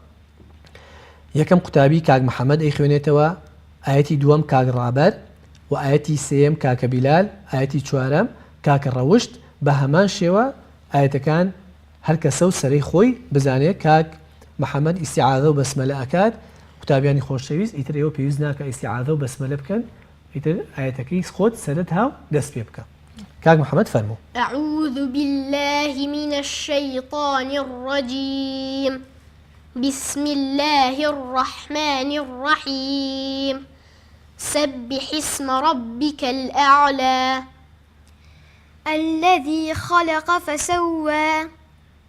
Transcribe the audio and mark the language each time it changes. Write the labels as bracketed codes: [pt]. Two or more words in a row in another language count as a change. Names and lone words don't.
[ckb] یەکەم قوتابی کاک محەممەد ئەیخوێنێتەوە ئاەتی دووەم کاک ڕابەر و ئاەتی سێم کاکە بیلال ئاەتی چوارەم کاکە ڕەوشت بە هەمان شێوە ئاەتەکان هەر کەسە و سەرەی خۆی بزانێت کاک محەممەد ئیستیعاذە و بەسمەلە ئەکات قوتابیانی خۆشەویست ئیتر ئێوە پێویست ناکە ئیستیعاذە و بەسمەلە بکەن ئیتر ئاەتەکەی خۆت سەرت هاو دەست پێ بکە کاک محەممەد فەرموو [ar] أعوذ بالله من الشيطان الرجيم بسم الله الرحمن الرحيم سبح اسم ربك الأعلى الذي خلق فسوى